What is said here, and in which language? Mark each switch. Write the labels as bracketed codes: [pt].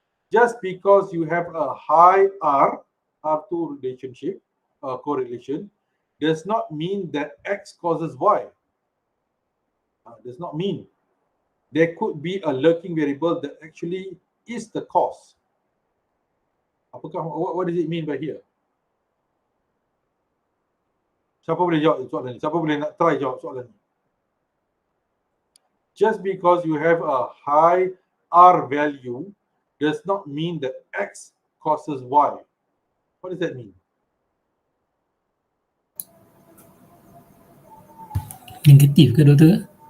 [en] Just because you have a high R2 relationship, correlation, does not mean that X causes Y. Does not mean. There could be a lurking variable that actually is the cause. [ms] Apakah, [en] what does it mean by here? [ms] Siapa boleh jawab soalan ni? Siapa boleh nak try jawab soalan ni? [en] Just because you have a high R value does not mean that X causes Y. What does that mean? [ms] Negatif ke doktor?